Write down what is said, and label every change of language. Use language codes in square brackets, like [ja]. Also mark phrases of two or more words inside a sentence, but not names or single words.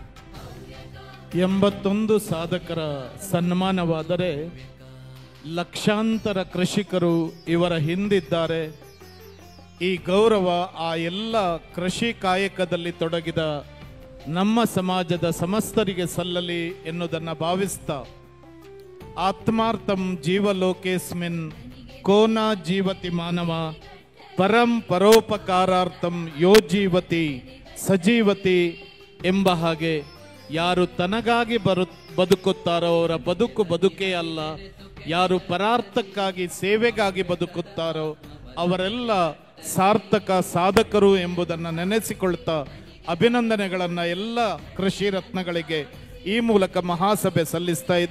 [kn] 81 ಸಾಧಕರ ಸನ್ಮಾನವಾದರೆ ಲಕ್ಷಾಂತರ ಕೃಷಿಕರು ಇವರ ಹಿಂದಿದ್ದಾರೆ. ಈ ಗೌರವ ಆ ಎಲ್ಲ ಕೃಷಿ ಕಾಯಕದಲ್ಲಿ ತೊಡಗಿದ ನಮ್ಮ ಸಮಾಜದ ಸಮಸ್ತರಿಗೆ ಸಲ್ಲಲಿ ಎನ್ನುವುದನ್ನು [sa] ಭಾವಿಸ್ತಾ ಆತ್ಮಾರ್ಥಂ ಜೀವಲೋಕೇಸ್ಮಿನ್ ಕೋನ ಜೀವತಿ ಮಾನವ ಪರಂ ಪರೋಪಕಾರಾರ್ಥಂ ಯೋ ಜೀವತಿ ಸಜೀವತಿ [kn] ಎಂಬ ಹಾಗೆ ಯಾರು ತನಗಾಗಿ ಬದುಕುತ್ತಾರೋ ಅವರ ಬದುಕು ಬದುಕೇ ಅಲ್ಲ, ಯಾರು ಪರಾರ್ಥಕ್ಕಾಗಿ ಸೇವೆಗಾಗಿ ಬದುಕುತ್ತಾರೋ ಅವರೆಲ್ಲ ಸಾರ್ಥಕ ಸಾಧಕರು ಎಂಬುದನ್ನು ನೆನೆಸಿಕೊಳ್ತಾ ಅಭಿನಂದನೆಗಳನ್ನು ಎಲ್ಲ ಕೃಷಿ ರತ್ನಗಳಿಗೆ ಈ ಮೂಲಕ ಮಹಾಸಭೆ ಸಲ್ಲಿಸ್ತಾ ಇದೆ.